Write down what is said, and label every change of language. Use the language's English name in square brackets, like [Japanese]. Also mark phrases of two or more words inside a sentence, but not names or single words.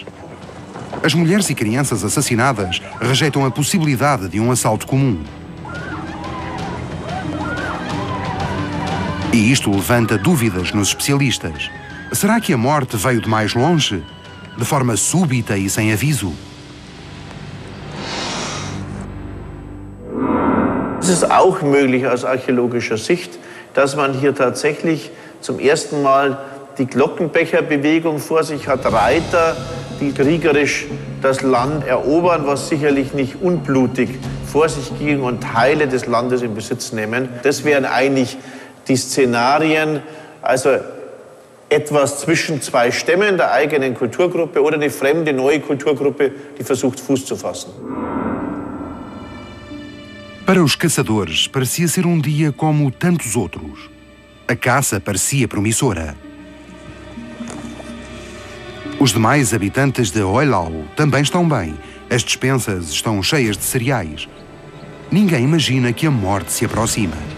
[Portuguese] As mulheres e crianças assassinadas rejeitam a possibilidade de um assalto comum. E isto levanta dúvidas nos especialistas. Será que a morte veio de mais longe? De forma súbita e sem aviso? [German] Es ist auch möglich aus archäologischer Sicht, dass man hier tatsächlich zum ersten Mal die Glockenbecherbewegung vor sich hat, Reiter, die kriegerisch das Land erobern, was sicherlich nicht unblutig vor sich ging und Teile des Landes in Besitz nehmen. Das wären eigentlich die Szenarien, also etwas zwischen zwei Stämmen der eigenen Kulturgruppe oder eine fremde neue Kulturgruppe, die versucht, Fuß zu fassen. [Portuguese] Para os caçadores, parecia ser um dia como tantos outros. A caça parecia promissora. Os demais habitantes de Oilau também estão bem. As despensas estão cheias de cereais. Ninguém imagina que a morte se aproxima.